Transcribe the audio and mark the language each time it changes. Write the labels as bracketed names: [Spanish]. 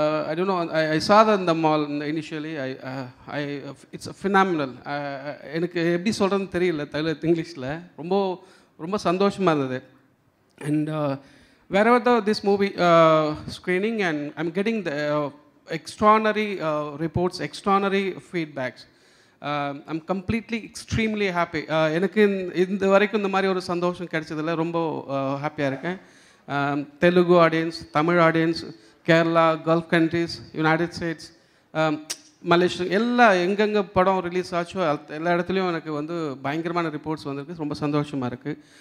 [English] I don't know. I saw that in the mall initially. It's phenomenal. [Tamil] எனக்கு எப்படி சொல்கிறதுன்னு தெரியல இங்கிலீஷில் ரொம்ப சந்தோஷமாக இருந்தது. [English] And wherever this movie screening, and I'm getting the extraordinary reports, extraordinary feedbacks. I'm completely extremely happy. [Tamil] எனக்கு இந்த வரைக்கும் இந்த மாதிரி ஒரு சந்தோஷம் கிடைச்சதில்ல. ரொம்ப ஹாப்பியாக இருக்கேன். Telugu audience, Tamil audience, Kerala, gulf countries, United states, Malaysia, எல்லா எங்கெங்கே படம் ரிலீஸ் ஆச்சோ எல்லா இடத்துலையும் எனக்கு பயங்கரமான ரிப்போர்ட்ஸ் வந்திருக்கு. ரொம்ப சந்தோஷமாக இருக்குது.